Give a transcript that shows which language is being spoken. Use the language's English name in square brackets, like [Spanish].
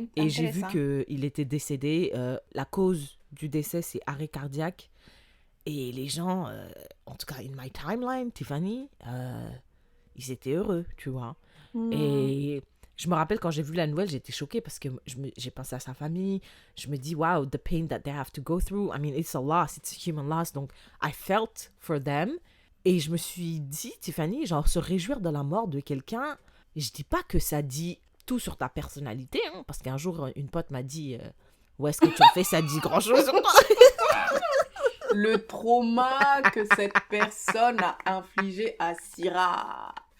[French] Et j'ai vu qu'il était décédé. La cause du décès, c'est arrêt cardiaque. Et les gens, en tout cas, [English] in my timeline, [French] Tiffany, ils étaient heureux, tu vois. Et je me rappelle quand j'ai vu la nouvelle, j'étais choquée parce que j'ai pensé à sa famille. Je me dis, [English] wow, the pain that they have to go through. I mean, it's a loss, it's a human loss. Donc, I felt for them. [French] Et je me suis dit, Tiffany, genre, se réjouir de la mort de quelqu'un, je dis pas que ça dit tout sur ta personnalité, hein, parce qu'un jour, une pote m'a dit, où est-ce que tu as fait, ça dit grand-chose sur toi. Le trauma que cette personne a infligé à Syrah.